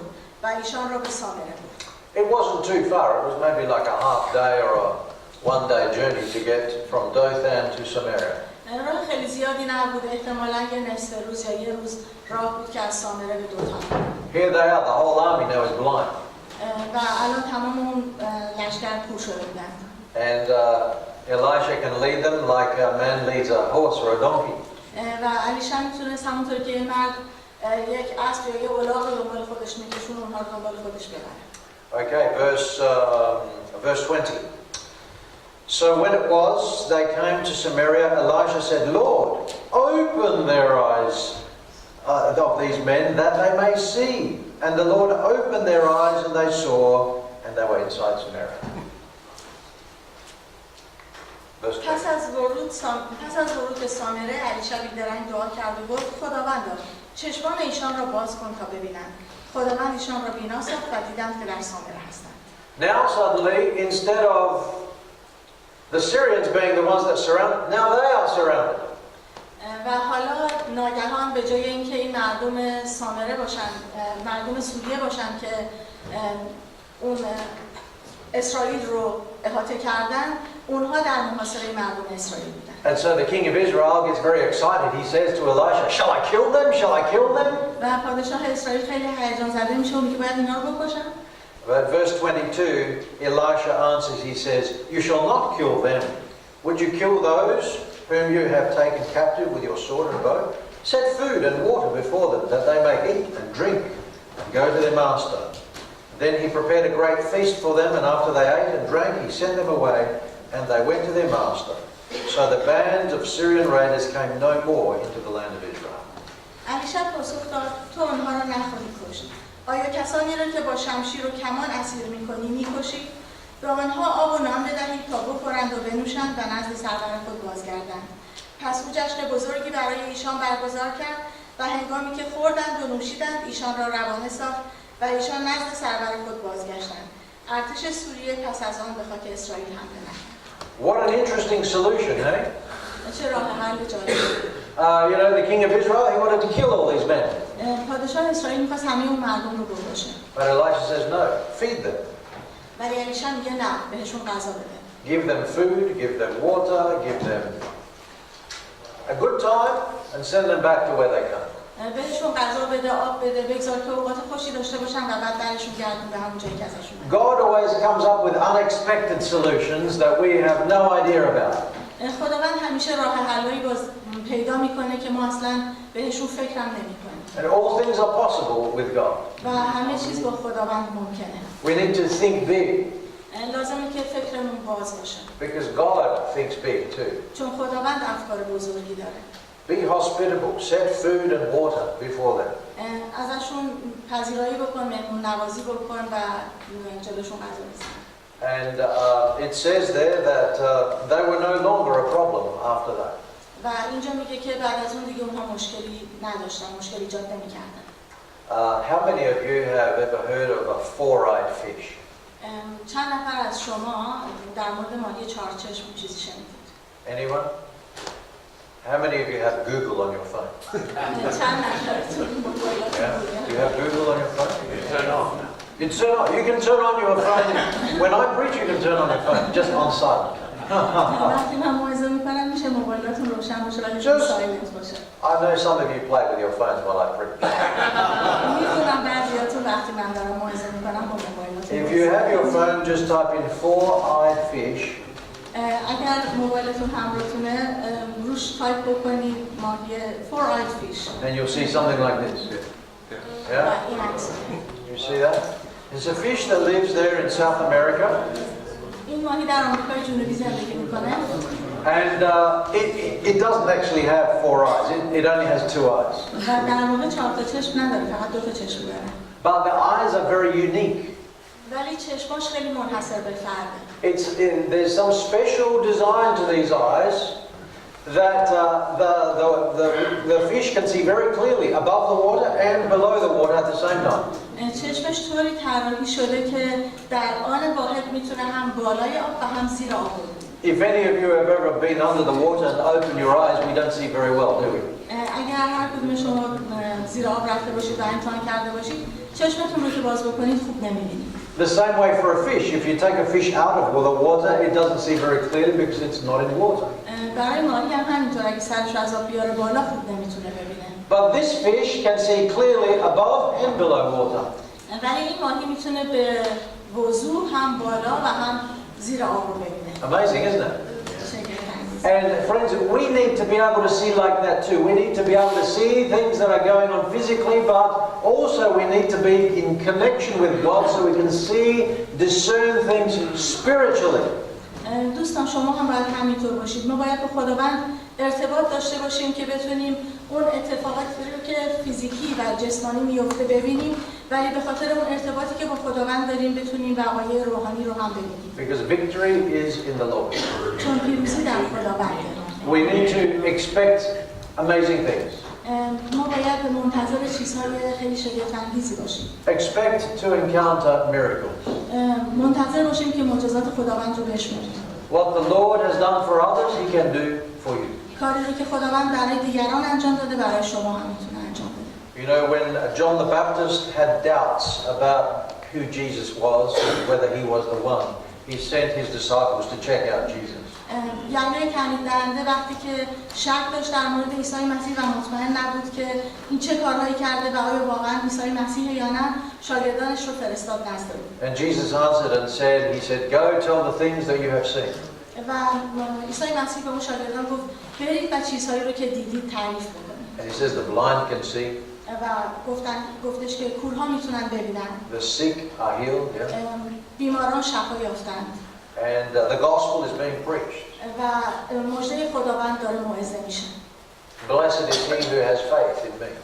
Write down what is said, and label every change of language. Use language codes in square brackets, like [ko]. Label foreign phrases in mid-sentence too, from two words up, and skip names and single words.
[fa] و ایشان را به سامره برد. [en] It wasn't too far. It was maybe like a half day or a one-day journey to get from Dothan to Samaria. [fa] راه خیلی زیادی نبود، احتمالاً یه نصف روز یا یه روز راه بود که از سامره به دوتان. [en] Here they are. The whole army now is blind. [fa] و الان تمام اون لشکر کور شده بودند. [en] And Elisha can lead them like a man leads a horse or a donkey. [fa] و الیشع میتونست همونطور که یه مرد یک اسب یا یه الاغ رو دنبال خودش میکشون اونها رو دنبال خودش ببره. [en] Okay, verse 20. So when it was they came to Samaria, Elisha said, "Lord, open their eyes of these men that they may see." And the Lord opened their eyes and they saw, and they were inside Samaria. [fa] پس از ورود به سامره الیشع بیدرنگ دعا کرد و گفت: خداوندا چشمان ایشان را باز کن تا ببینند. خداوند ایشان را بینا ساخت و دیدند که در سامره هستند. [en] Now suddenly, instead of the Syrians being the ones that surround, now they are surrounded. [fa] و حالا ناگهان به جای اینکه این مردم سامره باشن، مردم سوریه باشن که اون اسرائیل رو احاطه کردن، اونها در محاصره مردم اسرائیل بودن. [en] And so the king of Israel gets very excited. He says to Elisha, "Shall I kill them? Shall I kill them?" [fa] و پادشاه اسرائیل خیلی هیجان زده میشه و میگه باید اینا رو بکشم. [en] But verse 22, Elisha answers, he says, "You shall not kill them. Would you kill those whom you have taken captive with your sword and bow? Set food and water before them, that they may eat and drink and go to their master." Then he prepared a great feast for them, and after they ate and drank, he sent them away, and they went to their master. So the bands of Syrian raiders came no more into the land of Israel. [fa] الیشع پاسخ داد: تو آنها را نخواهی کشت. آیا کسانی را که با شمشیر و کمان اسیر می‌کنی می‌کشی؟ به آنها آب و نان بدهید تا بخورند و بنوشند و نزد سرور خود بازگردند. پس او جشن بزرگی برای ایشان برگزار کرد و هنگامی که خوردند و نوشیدند ایشان را روانه ساخت و ایشان نزد سرور خود بازگشتند. ارتش سوریه پس از آن به خاک اسرائیل حمله نکرد. [en] What an interesting solution, eh? [fa] چه راه حل جالبی. [en] You know, the king of Israel, he wanted to kill all these men. [fa] پادشاه اسرائیل می‌خواست همه اون مردم رو بکشه. [en] But Elisha says, "No, feed them. [fa] ولی الیشع میگه نه، بهشون غذا بده. [en] Give them food, give them water, give them a good time, and send them back to where they come." [fa] بهشون غذا بده، آب بده، بگذار که اوقات خوشی داشته باشن و بعد برشون گردون به همون جایی که ازشون اومد. [en] God always comes up with unexpected solutions that we have no idea about. [fa] خداوند همیشه راه حلایی پیدا میکنه که ما اصلا بهشون فکرم نمیکنیم. [en] And all things are possible with God. [fa] و همه چیز با خداوند ممکنه. [en] We need to think big. [fa] لازمه که فکرمون باز باشه. [en] Because God thinks big too. [fa] چون خداوند افکار بزرگی داره. [en] Be hospitable, set food and water before them. [fa] ازشون پذیرایی بکن، مهمون نوازی بکن و جلوشون غذا بزن. [en] And it says there that they were no longer a problem after that. [fa] و اینجا میگه که بعد از اون دیگه اونها مشکلی نداشتن، مشکلی ایجاد نمی‌کردن. [en] How many of you have ever heard of a four-eyed fish? [fa] چند نفر از شما در مورد ماهی چهارچشم چیزی شنیدید؟ [en] Anyone? How many of you have Google on your phone? [fa] چند نفرتون [en] Yeah? Do you have Google on your phone? You turn on. You turn on. You can turn on your phone. When I preach, you can turn on your phone, just on silent. [fa] وقتی من موعظه میکنم میشه موبایلاتون روشن باشه ولی سایلنت باشه. [en] I know some of you play with your phones while I preach. [fa] میدونم بعضیاتون وقتی من دارم موعظه میکنم با موبایلاتون. [en] If you have your phone, just type in four-eyed fish. [fa] اگر موبایلتون همراهتونه روش تایپ بکنید ماهی [en] four-eyed fish. And you'll see something like this. Yeah? You see that? It's a fish that lives there in South America. [fa] این ماهی در آمریکای جنوبی زندگی میکنه. [en] And it doesn't actually have four eyes. It only has two eyes. [fa] و در واقع چهار تا چشم نداره، فقط دو تا چشم داره. [en] But the eyes are very unique. [fa] ولی چشماش خیلی منحصر به فرده. [en] There's some special design to these eyes that the fish can see very clearly above the water and below the water at the same time. [fa] چشمش طوری طراحی شده که در آن واحد میتونه هم بالای آب و هم زیر آب ببینه. [en] If any of you have ever been under the water and opened your eyes, we don't see very well, do we? [fa] اگر هر کدوم شما زیر آب رفته باشید و امتحان کرده باشید چشمتون رو که باز بکنید خوب نمی‌بینید. [en] The same way for a fish. If you take a fish out of the water, it doesn't see very clearly because it's not in water. [fa] برای ماهی هم همینطور اگه سرش از آب بیاره بالا خوب نمیتونه ببینه. [en] But this fish can see clearly above and below water. [fa] ولی این ماهی میتونه به وضوح هم بالا و هم زیر آب رو ببینه. [en] Amazing, isn't it? And friends, we need to be able to see like that too. We need to be able to see things that are going on physically, but also we need to be in connection with God so we can see, discern things spiritually. [fa] دوستان شما هم باید همینطور باشید. ما باید با خداوند ارتباط داشته باشیم که بتونیم اون اتفاقاتی رو که فیزیکی و جسمانی میفته ببینیم، ولی به خاطر اون ارتباطی که با خداوند داریم بتونیم بقایای روحانی رو هم ببینیم. [en] Because victory is in the Lord. [fa] چون پیروزی در خداونده. [en] We need to expect amazing things. [fa] ما باید منتظر چیزهای خیلی شگفت‌انگیزی باشیم. [en] Expect to encounter miracles. [fa] منتظر باشیم که معجزات خداوند رو بشمریم. [en] What the Lord has done for others, He can do for you. [fa] کاری رو که خداوند برای دیگران انجام داده برای شما هم میتونه انجام بده. [en] You know, when John the Baptist had doubts about who Jesus was, whether he was the one, he sent his disciples to check out Jesus. [fa] یعنی تعیین دهنده وقتی که شک داشت در مورد عیسی مسیح و مطمئن نبود که این چه کارهایی کرده و آیا واقعا عیسی مسیح یا نه، شاگردانش رو فرستاد نزد او. [en] And Jesus answered and said, he said, go tell the things that you have seen. [fa] و عیسی مسیح به اون شاگردان گفت برید و چیزهایی رو که دیدید تعریف بکنید. [en] And he says the blind can see. [fa] و گفتش که کورها میتونن ببینن. [en] The sick are healed. Yeah. [fa] بیماران شفا یافتند. [en] And the gospel is being preached. [fa] و مژده خداوند داره موعظه میشه. [en] Blessed is he who has faith in me.